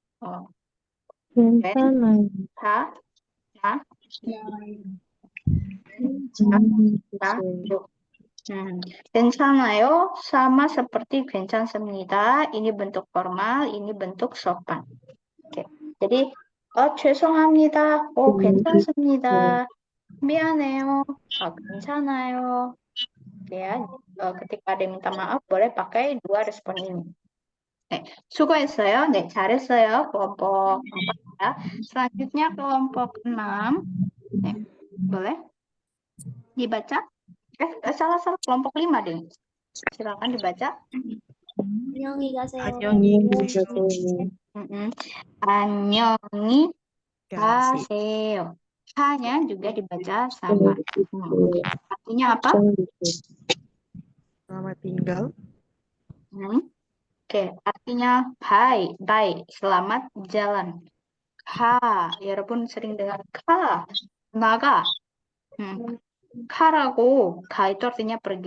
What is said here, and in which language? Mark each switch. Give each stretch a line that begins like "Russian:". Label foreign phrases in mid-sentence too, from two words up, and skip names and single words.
Indonesian: 괜찮아요 sama seperti 괜찮습니다. Ini bentuk formal, ini bentuk sopan. Oke. Jadi 죄송합니다.
Korean: 괜찮습니다. 미안해요. 괜찮아요.
Indonesian: Ya, ketika ada yang minta maaf boleh pakai dua respon ini.
Korean: 수고했어요. 네, 잘했어요.
Indonesian: kelompok 4 ya. Selanjutnya kelompok 6. Boleh dibaca? Salah kelompok 5 deh. Silakan dibaca.
Korean: 안녕히 가세요. 안녕히 가세요.
Indonesian: Hanya juga dibaca sama. Artinya apa? Selamat tinggal. Oke, artinya bye, selamat jalan. Ya walaupun sering dengar naga, Karago, ka itu artinya pergi.